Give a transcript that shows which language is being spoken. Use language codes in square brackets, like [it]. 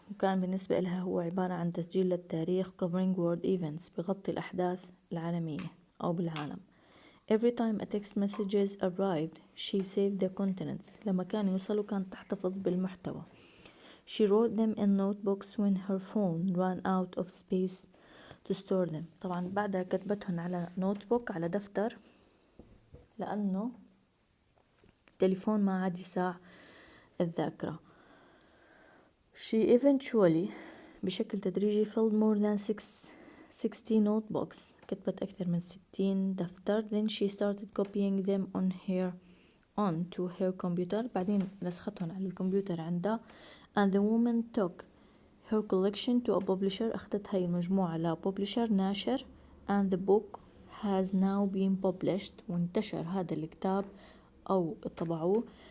[ar] وكان بالنسبة لها هو عبارة عن تسجيل للتاريخ [en] covering world events [ar] بغطي الأحداث العالمية أو بالعالم. [en] Every time a text messages arrived, she saved the contents. [ar] لما كانوا يوصلوا كانت تحتفظ بالمحتوى. [en] She wrote them in notebooks when her phone ran out of space to store them. [ar] طبعا بعدها كتبتهم على نوتبوك على دفتر لأنه التليفون ما عاد يساع الذاكرة. [en] She eventually [ar] بشكل تدريجي [en] filled more than 60 notebooks. [ar] كتبت أكثر من 60 دفتر. [en] Then she started copying them onto her computer. [ar] بعدين نسختهم على الكمبيوتر عندها. [en] And the woman took her collection to a publisher. [ar] أخذت هاي المجموعة لpublisher ناشر. [en] And the book has now been published. [ar] وانتشر هذا الكتاب أو طبعوه.